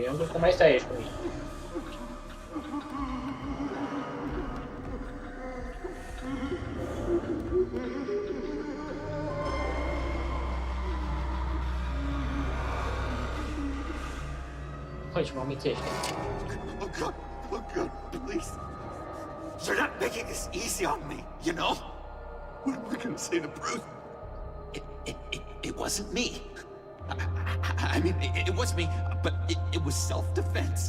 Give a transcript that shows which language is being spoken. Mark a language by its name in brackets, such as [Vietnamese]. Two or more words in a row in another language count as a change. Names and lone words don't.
[Romanian] Am crezut că mai stai aici cu mine. Hai, ce mă amintește. [English] Oh God, please. You're not making this easy on me, you know? What am I gonna say to Bruce? It wasn't me. I mean, it was me, but it was self-defense.